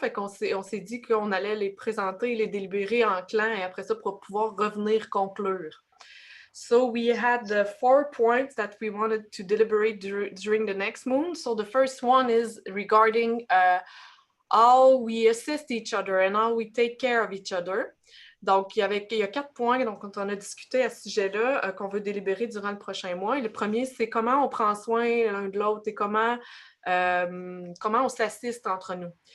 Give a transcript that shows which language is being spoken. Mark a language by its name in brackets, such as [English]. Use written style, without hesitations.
[French] Fait qu'on s'est dit qu'on allait les présenter, les délibérer en clan et après ça, pour pouvoir revenir conclure. [English] So we had the 4 points that we wanted to deliberate during the next moon. So the first one is regarding how we assist each other and how we take care of each other. [French] Donc, il y a 4 points donc, quand on a discuté à ce sujet-là qu'on veut délibérer durant le prochain mois. Et le premier, c'est comment on prend soin l'un de l'autre et comment on s'assiste entre nous.